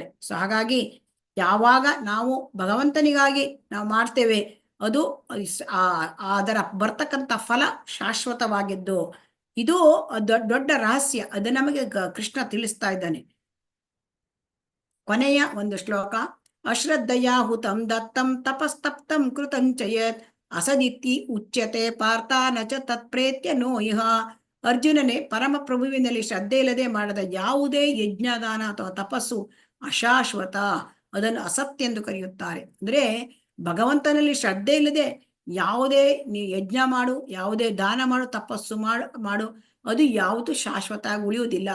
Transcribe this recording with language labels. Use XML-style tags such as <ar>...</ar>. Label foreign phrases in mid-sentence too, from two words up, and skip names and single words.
<kn>ಸೊ ಹಾಗಾಗಿ ಯಾವಾಗ ನಾವು ಭಗವಂತನಿಗಾಗಿ ನಾವು ಮಾಡ್ತೇವೆ, ಅದು ಅದರ ಬರ್ತಕ್ಕಂಥ ಫಲ ಶಾಶ್ವತವಾಗಿದ್ದು. ಇದು ದೊಡ್ಡ ರಹಸ್ಯ. ಅದು ನಮಗೆ ಕೃಷ್ಣ ತಿಳಿಸ್ತಾ ಇದ್ದಾನೆ. ಕೊನೆಯ ಒಂದು ಶ್ಲೋಕ.</kn> <sa>ಅಶ್ರದ್ಧಯಾ ಹುತಂ ದತ್ತಂ ತಪಸ್ತಪ್ತಂ ಕೃತಂಚಯತ್ ಅಸದಿತ್ತಿ ಉಚ್ಯತೆ ಪಾರ್ಥ ನಚ ತತ್ಪ್ರೇತ್ಯ ನೋ ಇಹ.</sa> <kn>ಅರ್ಜುನನೇ, ಪರಮ ಪ್ರಭುವಿನಲ್ಲಿ ಶ್ರದ್ಧೆ ಇಲ್ಲದೆ ಮಾಡದ ಯಾವುದೇ ಯಜ್ಞದಾನ ಅಥವಾ ತಪಸ್ಸು ಅಶಾಶ್ವತ, ಅದನ್ನು ಅಸತ್ಯ ಎಂದು ಕರೆಯುತ್ತಾರೆ. ಅಂದ್ರೆ ಭಗವಂತನಲ್ಲಿ ಶ್ರದ್ಧೆ ಇಲ್ಲದೆ ಯಾವುದೇ ಯಜ್ಞ ಮಾಡು, ಯಾವುದೇ ದಾನ ಮಾಡು, ತಪಸ್ಸು ಮಾಡು, ಅದು ಯಾವುದು ಶಾಶ್ವತ ಉಳಿಯುವುದಿಲ್ಲ.</kn>